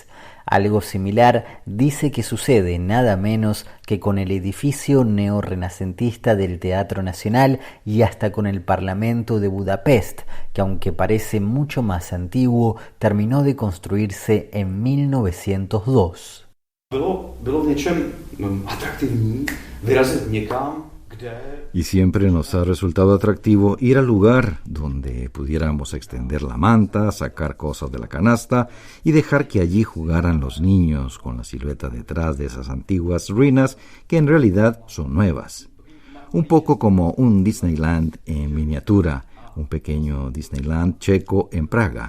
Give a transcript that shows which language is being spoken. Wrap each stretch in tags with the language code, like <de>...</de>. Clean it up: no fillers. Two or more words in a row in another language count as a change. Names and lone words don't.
<es>Algo similar dice que sucede nada menos que con el edificio neorrenacentista del Teatro Nacional y hasta con el Parlamento de Budapest, que aunque parece mucho más antiguo, terminó de construirse en 1902.</es> <cs>Bylo v něčem atraktivní vyrazit někam.</cs> <es>Y siempre nos ha resultado atractivo ir al lugar donde pudiéramos extender la manta, sacar cosas de la canasta y dejar que allí jugaran los niños con la silueta detrás de esas antiguas ruinas que en realidad son nuevas. Un poco como un Disneyland en miniatura, un pequeño Disneyland checo en Praga.</es>